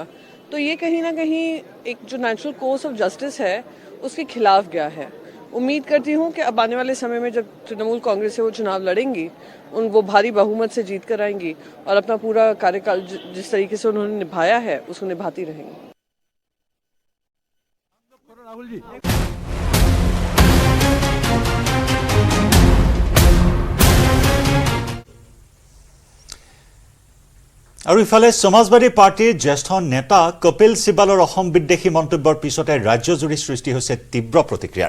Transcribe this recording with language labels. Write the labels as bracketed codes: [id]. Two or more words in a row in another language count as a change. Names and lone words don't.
[hi] तो ये कहीं ना कहीं एक जो [en] natural course of justice [hi] है उसके खिलाफ गया है। उम्मीद करती हूँ कि अब आने वाले समय में जब तृणमूल कांग्रेस से वो चुनाव लड़ेंगी, वो भारी बहुमत से जीत कर आएंगी और अपना पूरा कार्यकाल जिस तरीके से उन्होंने निभाया है उसको निभाती रहेंगी। [as] আৰু ইফালে সমাজবাদী পাৰ্টিৰ জ্যেষ্ঠ নেতা কপিল সিবালৰ অসম বিদ্বেষী মন্তব্যৰ পিছতে ৰাজ্যজুৰি সৃষ্টি হৈছে তীব্ৰ প্ৰতিক্ৰিয়াৰ।